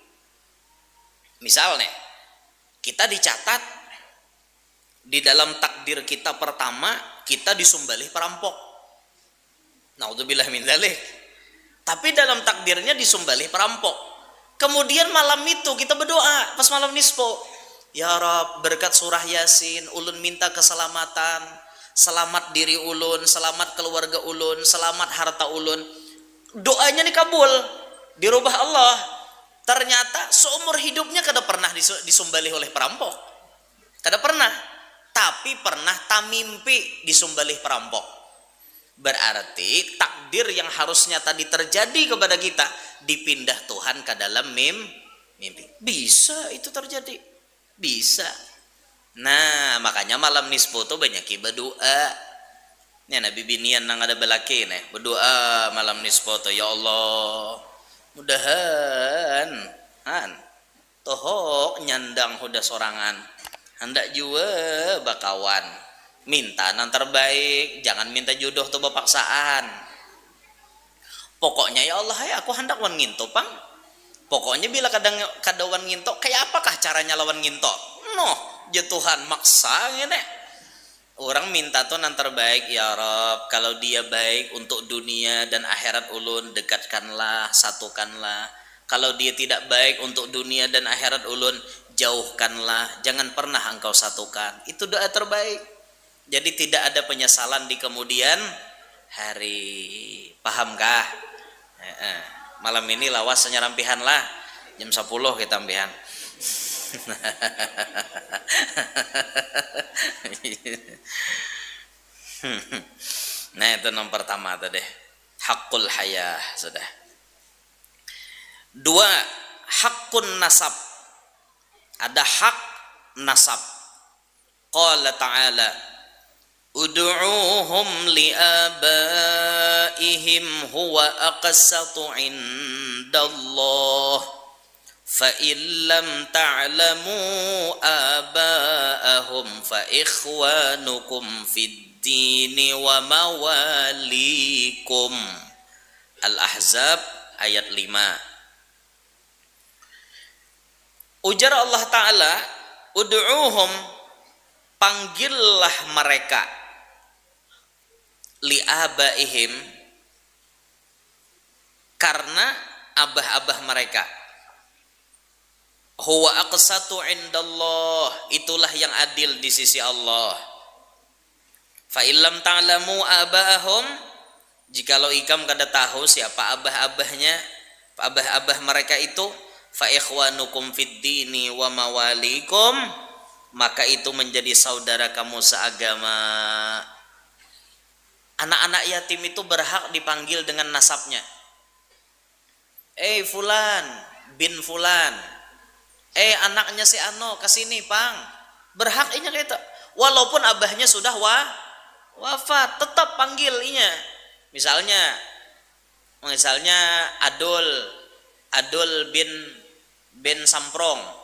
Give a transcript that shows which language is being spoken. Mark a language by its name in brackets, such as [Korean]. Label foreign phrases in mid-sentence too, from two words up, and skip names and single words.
[Indonesian] Misalnya, kita dicatat di dalam takdir kita pertama, kita disumbalih perampok. [Arabic] نعوذ بالله من ذلك. [Indonesian] Tapi dalam takdirnya disumbalih perampok. Kemudian malam itu kita berdoa pas malam nisfu. [Arabic] يا رب, [Banjar] berkat surah Yasin, ulun minta keselamatan, selamat diri ulun, selamat keluarga ulun, selamat harta ulun. [Indonesian] Doanya dikabul, dirubah Allah. [Banjar] Ternyata seumur hidupnya kada pernah disumbalih oleh perampok. Kada pernah. tapi pernah tamimpi disumbalih perampok. [Indonesian] Berarti takdir yang harusnya tadi terjadi kepada kita dipindah Tuhan ke dalam mimpi. Bisa itu terjadi, bisa. Nah makanya malam nisfu tuh banyak berdoa. [Banjar] Nih Nabi binian nang ada belaki nih berdoa malam nisfu tuh, ya Allah mudahan tohok nyandang huda sorangan hendak jua bakawan minta yang terbaik, jangan minta jodoh tuh bapaksaan. Pokoknya ya Allah ya aku hendak wan nginto pang. Pokoknya bila kadawan nginto kayak apakah caranya lawan nginto? Noh, ya Tuhan maksa ngene. [Indonesian] Orang minta tuh yang terbaik ya Rob. Kalau dia baik untuk dunia dan akhirat ulun, dekatkanlah, satukanlah. Kalau dia tidak baik untuk dunia dan akhirat ulun, jauhkanlah. Jangan pernah engkau satukan. Itu doa terbaik. Jadi tidak ada penyesalan di kemudian hari. Pahamkah? [Banjar] Malam ini lawas senyarampihan lah. Jam 10 kita ampihan. [Indonesian] Nah itu nomor pertama tadi, hakul hayah sudah. Dua, hakun nasab. Ada hak nasab. [Arabic] قال تعالى ادعوهم لآبائهم هو أقسط عند الله فإن لم تعلموا آباءهم فإخوانكم في الدين ومواليكم. [Indonesian] Al-Ahzab ayat 5. [Banjar] Ujar Allah Ta'ala, ud'uuhum, panggillah mereka, liabaihim, karena abah-abah mereka. [Arabic] هو أقسط عند الله, [Indonesian] itulah yang adil di sisi Allah. [Arabic] فإن لم تعلموا آباءهم, [Banjar] jikalau ikam kada tahu siapa abah-abahnya, abah-abah mereka itu, [Arabic] فإخوانكم في الدين ومواليكم, [Indonesian] maka itu menjadi saudara kamu seagama. Anak-anak yatim itu berhak dipanggil dengan nasabnya. Fulan bin Fulan, [Banjar] anaknya si Ano kesini pang, berhak inya gitu. Walaupun abahnya sudah wafat, tetap panggil inya. [Indonesian] Misalnya Adul bin Samprong.